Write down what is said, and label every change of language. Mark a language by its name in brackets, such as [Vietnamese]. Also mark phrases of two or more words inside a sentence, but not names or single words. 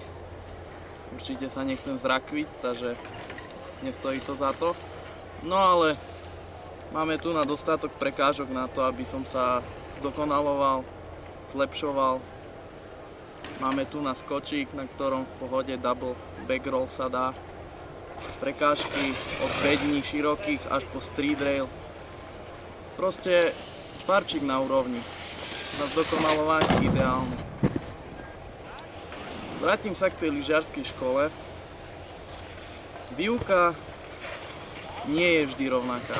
[Slovak] Určite sa nechcem zrakviť, takže nestojí to za to. No ale máme tu na dostatok prekážok na to, aby som sa zdokonaloval, zlepšoval. Máme tu na skočík, na ktorom v pohode [English] double back roll [Slovak] sa dá. Prekážky od bední širokých až po [English] street rail. [Slovak] Proste parčík na úrovni. Na zdokonalovanie ideálne. Vrátim sa k tej lyžiarskej škole. Výuka nie je vždy rovnaká.